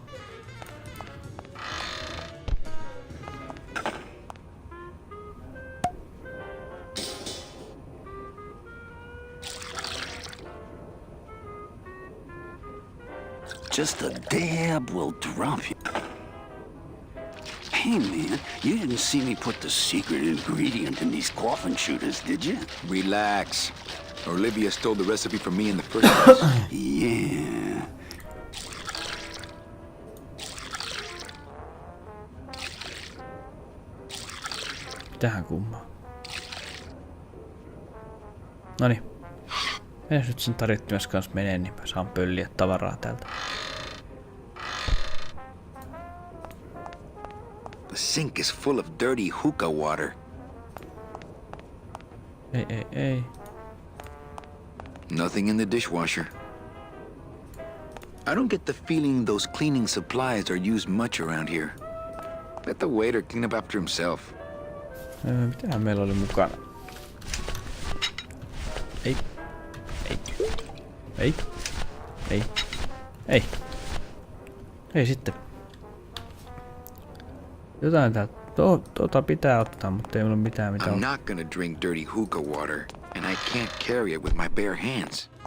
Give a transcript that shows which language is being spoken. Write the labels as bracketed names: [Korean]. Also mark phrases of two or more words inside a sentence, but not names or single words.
[English] Just a dab will drop you. Hey, man, you didn't see me put the secret ingredient in these coffin shooters, did you? Relax. Olivia stole the recipe from me in the first place. Yeah. [Finnish] Tähän kummaan. Noniin. Mennään nyt sen tarittimes kanssa menee, niin mä saan pölliä tavaraa täältä. [English] The sink is full of dirty hookah water. [Finnish] Ei. [English] Nothing in the dishwasher. I don't get the feeling those cleaning supplies are used much around here. Let the waiter clean up after himself. [Finnish] Mitähän meillä oli mukana? Ei sitten. Jotain täältä. Tota pitää ottaa, mutta ei mulla mitään mitä [English] I'm [Finnish] on. [English] not gonna drink dirty hookah water, and I can't carry it with my bare hands.